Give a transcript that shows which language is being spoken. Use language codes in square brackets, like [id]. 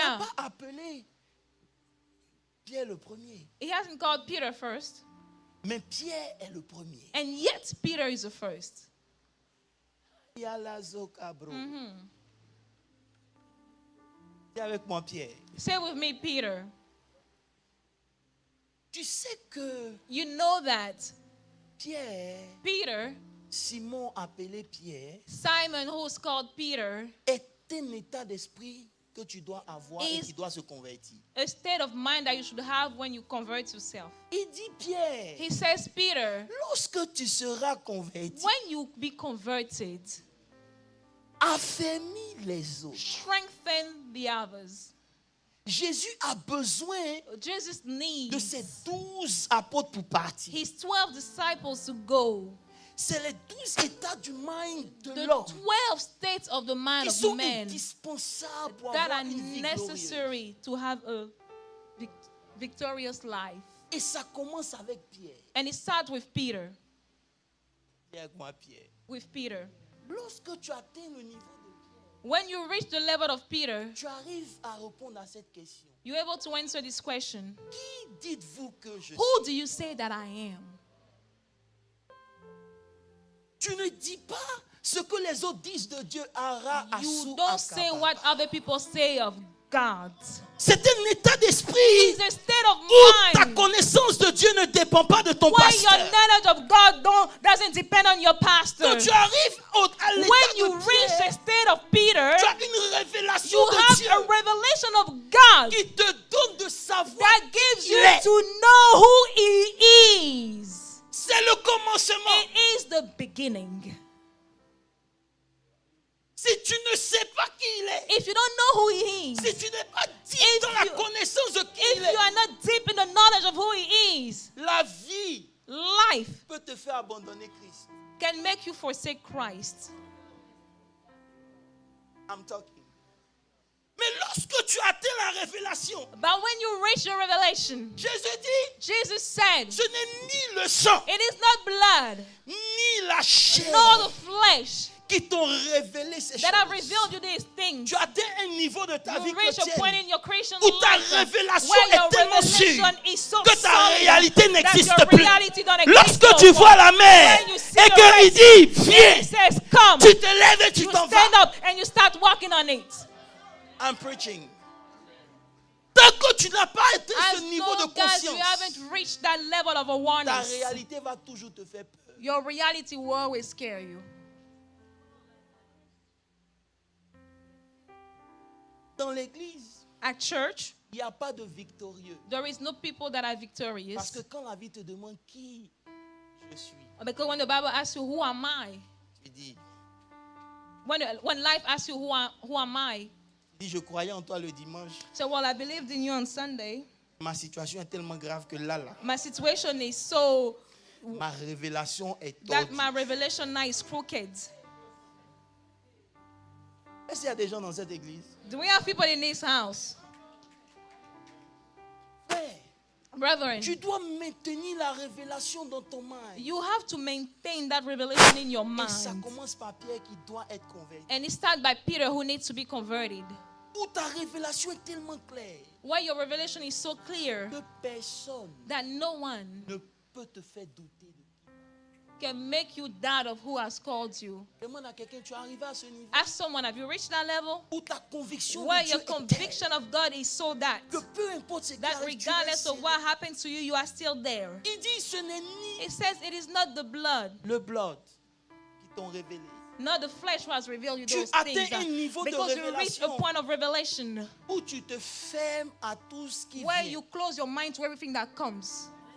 [fr] n'a pas appelé Pierre le premier. [en] He hasn't called Peter first, [fr] Mais Pierre est le premier. [en] and yet Peter is the first. [fr] Il y a la zoka, bro. Mm-hmm. Dis avec moi, Pierre. [en] Say with me, Peter. [fr] Tu sais que [en] You know that [fr] Pierre, [en] Peter, [fr] Simon appelé Pierre, [en] Simon, who's called Peter, [fr] est un état d'esprit que tu dois avoir et [en] Is- [fr] qui doit se convertir. [en] a state of mind that you should have when you convert yourself. [fr] Il dit Pierre, [en] He says, Peter, [fr] lorsque tu seras converti, [en] when you be converted, [fr] affermis les autres. [en] strengthen the others. [fr] Jésus a besoin [en] Jesus [fr] de [en] needs [fr] ces 12 apôtres pour partir. [en] his 12 disciples to go. [fr] C'est les 12 états du mind de [en] The [fr] l'homme [en] 12 states of the mind [fr] qui [en] of [fr] sont [en] man [fr] indispensables pour [en] that [fr] avoir [en] are [fr] une vie glorieuse. [en] necessary to have a victorious life. [fr] Et ça commence avec Pierre. [en] And it starts with Peter. [fr] Dis avec moi, Pierre. [en] With Peter. [fr] Lorsque tu atteins le niveau de Pierre, [en] When you reach the level of Peter, [fr] tu arrives à répondre à cette question. [en] you're able to answer this question. [fr] Qui dites-vous que je suis? [en] Who do you say that I am? [fr] Tu ne dis pas ce que les autres disent de Dieu. Ara, [en] You Asu, don't say Akaba. what other people say of God. [fr] C'est un état d'esprit [en] It's a state of [fr] où ta [en] mind [fr] connaissance de Dieu ne dépend pas de ton [en] where your [fr] pasteur. [en] knowledge of God doesn't depend on your pastor. [fr] Quand tu arrives à l'état [en] When you [fr] de [en] reach the [fr] Pierre, [en] state of Peter, [fr] tu as une révélation [en] You [fr] de [en] have [fr] Dieu [en] a revelation of God [fr] qui te donne de savoir [en] that gives [fr] qui [en] you [fr] il est. [en] to know who He is. [fr] C'est le commencement. [en] It is the beginning. [fr] Si tu ne sais pas qui il est, [en] If you don't know who He is, [fr] si tu n'es pas deep [en] If [fr] dans la [en] you- [fr] connaissance de qui [en] if [fr] il [en] you [fr] est, [en] are not deep in the knowledge of who He is, [fr] la vie [en] life [fr] peut te faire abandonner Christ. [en] can make you forsake Christ. I'm talking. [fr] Mais lorsque tu atteins la révélation, [en] But when you reach your revelation, [fr] Jésus dit, [en] Jesus said, [fr] ce n'est ni le sang, [en] it is not blood, [fr] ni la chair [en] nor the flesh [fr] qui t'ont révélé ces [en] that have [fr] choses. [en] revealed you these things. [fr] Tu atteins un niveau de ta vie [en] You reach a point [fr] chrétienne [en] in your Christian [fr] où ta [en] life [fr] révélation [en] where your [fr] est tellement [en] revelation [fr] sûre [en] is so [fr] que ta [en] solid [fr] réalité [en] that [fr] n'existe [en] your [fr] plus. [en] reality don't exist [fr] Lorsque tu [en] no [fr] vois la mer [en] When you see [fr] et [en] the [fr] qu'il [en] rest, [fr] dit, [en] He [fr] viens, [en] says, come. [fr] tu te lèves et tu [en] You [fr] t'en [en] stand [fr] vas. [en] up and you start walking on it. I'm preaching. [fr] Tant que tu n'as pas atteint [en] As [fr] ce niveau de [en] long as you [fr] conscience, [en] haven't reached that level of [fr] ta [en] awareness, [fr] réalité va toujours te faire peur. [en] your reality will always scare you. [fr] Dans l'église, [en] At church, [fr] il n'y a pas de victorieux. [en] there is no people that are [fr] Parce [en] victorious. [fr] que quand la vie te demande qui je suis, [en] Because when the Bible asks you, who am I? [fr] tu dis, [en] When life asks you, who am I? [fr] tu dis, je croyais en toi le dimanche. [en] So, well, I believed in you on Sunday. [fr] Ma situation est tellement grave que là, [en] My situation is so [fr] ma révélation est [en] that [fr] tordue. [en] my revelation now is crooked. [fr] Est-ce qu'il y a des gens dans cette église? [en] Do we have people in this house? [fr] Frère, [en] Brethren, [fr] tu dois maintenir la révélation dans ton mind. [en] you have to maintain that revelation in your [fr] Et ça [en] mind. [fr] commence par Pierre qui doit être converti. [en] And it starts by Peter, who needs to be converted. [fr] Où ta révélation est tellement claire [en] Where your revelation is so clear [fr] que personne [en] that no one [fr] ne peut te faire douter de qui. [en] can make you doubt of who has called you. [fr] Demande à quelqu'un, tu es arrivé à ce niveau [en] Ask someone, have you reached that level? [fr] où ta conviction [en] Where [fr] de Dieu [en] your [fr] est telle [en] conviction of God is so that [fr] que peu importe ce qui [en] that [fr] arrive, tu [en] regardless of [fr] restes. [en] what happens to you, you are still there. [fr] Il dit, ce n'est ni [en] It says it is not the blood, [fr] le blood qui t'ont révélé. [en] not the flesh who has revealed you [fr] Tu [en] those [fr] atteins [en] things. [fr] un niveau de [en] Because you reach a [fr] révélation [en] point of revelation [fr] où tu te fermes à tout ce qui [en] where [fr] vient. [en] you close your mind to everything that comes.